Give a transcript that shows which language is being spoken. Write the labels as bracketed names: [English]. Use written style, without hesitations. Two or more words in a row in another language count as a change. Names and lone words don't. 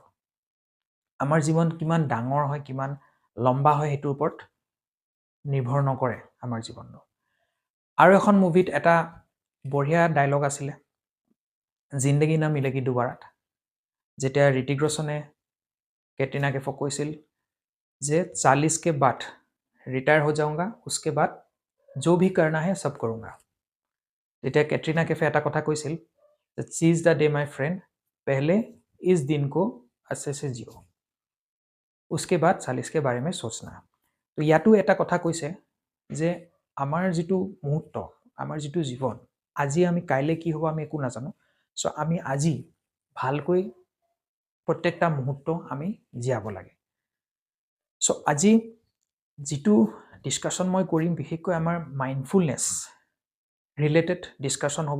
[Assamese] আমাৰ জীৱন কিমান ডাঙৰ হয়, কিমান লম্বা হয় সেইটোৰ ওপৰত নিৰ্ভৰ নকৰে আমাৰ জীৱনটো। আৰু এখন মুভিত এটা বঢ়িয়া ডায়লগ আছিলে, জিন্দগী না মিলেগি দুবাৰাত, যেতিয়া ঋতিক ৰোশনে कैटरीना कैफ কৈছিল যে [Hindi] 40 के बाद रिटायर हो जाऊंगा, उसके बाद जो भी करना है सब करूंगा। তেতিয়া कैटरीना कैफे [Assamese] এটা কথা কৈছিল যে [English] seize the day my friend, [Hindi] पहले इस दिन को अच्छे से जियो, उसके बाद 40 के बारे में सोचना। [Assamese] তো ইয়াতো এটা কথা কৈছে যে আমাৰ যিটো মুহূৰ্ত, আমাৰ যিটো জীৱন, আজি আমি কাইলে কি হ'ব আমি একো নাজানো। আমি আজি ভালকৈ প্ৰত্যেকটা মুহূৰ্ত আমি জীয়াব লাগে। আজি যিটো ডিছকাশ্যন মই কৰিম বিশেষকৈ আমাৰ [English] mindfulness related discussion [Assamese] হ'ব।